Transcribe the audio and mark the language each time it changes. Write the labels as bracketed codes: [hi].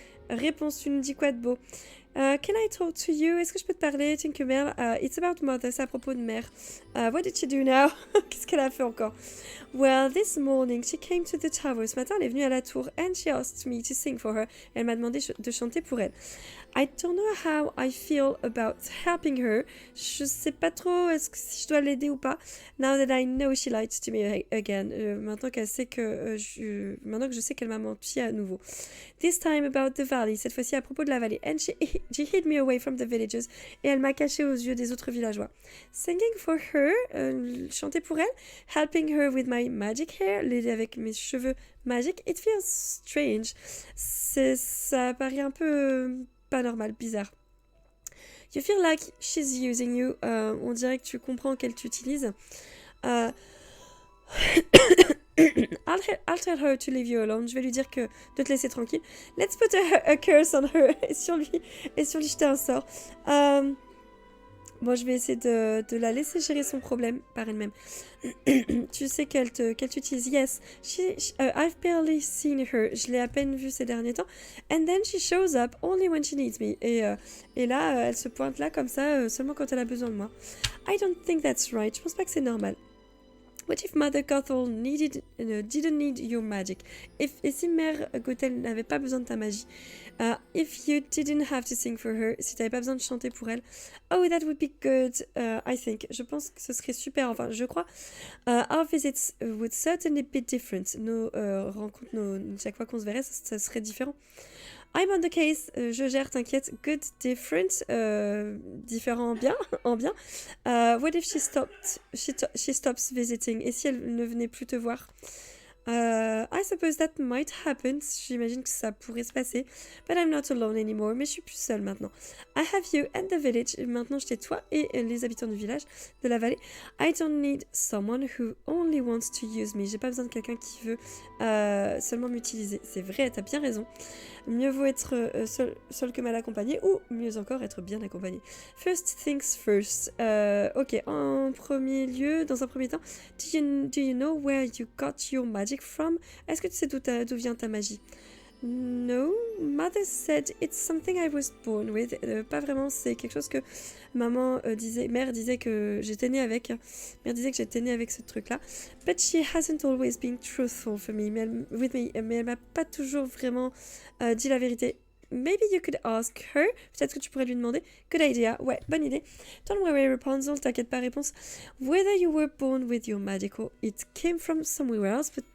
[fr] Réponse, tu nous dis quoi de beau? [en] Can I talk to you? [fr] Est-ce que je peux te parler, Tinkerbell? [en] It's about mother, [fr] c'est à propos de mère. [en] What did she do now? [fr] Qu'est-ce qu'elle a fait encore? [en] Well, this morning, she came to the tower. [fr] Ce matin, elle est venue à la tour [en] and she asked me to sing for her. [fr] Elle m'a demandé de chanter pour elle. [en] I don't know how I feel about helping her. [fr] Je sais pas trop si je dois l'aider ou pas. [en] Now that I know she lied to me again. [fr] Maintenant que je sais qu'elle m'a menti à nouveau. [en] This time about the valley. [fr] Cette fois-ci à propos de la vallée. [en] And she hid me away from the villagers. [fr] Et elle m'a caché aux yeux des autres villageois. [en] Singing for her. [fr] Chanter pour elle. [en] Helping her with my magic hair. [fr] L'aider avec mes cheveux magiques. [en] It feels strange. [fr] Ça paraît un peu... pas normal, bizarre. [en] You feel like she's using you. [fr] On dirait que tu comprends qu'elle t'utilise. [en] I'll tell her to leave you alone. [fr] Je vais lui dire de te laisser tranquille. [en] Let's put a curse on her. [fr] Et sur lui jeter un sort. Bon, je vais essayer de la laisser gérer son problème par elle-même. Tu sais qu'elle t'utilise. [en] Yes, I've barely seen her. [fr] Je l'ai à peine vue ces derniers temps. [en] And then she shows up only when she needs me. [fr] Et là, elle se pointe là comme ça, seulement quand elle a besoin de moi. [en] I don't think that's right. [fr] Je pense pas que c'est normal. [en] What if Mother Gothel didn't need your magic? [fr] Et si Mère Gothel n'avait pas besoin de ta magie? [en] If you didn't have to sing for her, [fr] si t'avais pas besoin de chanter pour elle. [en] Oh, that would be good, I think. [fr] Je pense que ce serait super, enfin, je crois. [en] Our visits would certainly be different. [fr] Nos rencontres, chaque fois qu'on se verrait, ça serait différent. [en] I'm on the case, [fr] je gère, t'inquiète. [en] Good, different, [fr] différent en bien. [en] What if she stops visiting? [fr] Et si elle ne venait plus te voir? [en] I suppose that might happen. [fr] J'imagine que ça pourrait se passer. [en] But I'm not alone anymore. [fr] Mais je suis plus seule maintenant. [en] I have you and the village. [fr] Maintenant, je t'ai toi et les habitants du village, de la vallée. [en] I don't need someone who only wants to use me. [fr] J'ai pas besoin de quelqu'un qui veut seulement m'utiliser. C'est vrai, t'as bien raison. Mieux vaut être seul que mal accompagné, ou mieux encore être bien accompagné. [en] First things first. [fr] Ok, dans un premier temps, [en] do you know where you got your magic from? [fr] Est-ce que tu sais d'où vient ta magie? [en] No, mother said it's something I was born with. [fr] Pas vraiment, c'est quelque chose que mère disait que j'étais née avec. Mère disait que j'étais née avec ce truc-là. [en] But she hasn't always been truthful for me. [fr] Mais elle m'a pas toujours vraiment dit la vérité. [en] Maybe you could ask her. [fr] Peut-être que tu pourrais lui demander. [en] Good idea. [fr] Ouais, bonne idée. [en] Don't worry, Rapunzel. [fr] T'inquiète pas, réponse. [en] Whether you were born with your magical, it came from somewhere else.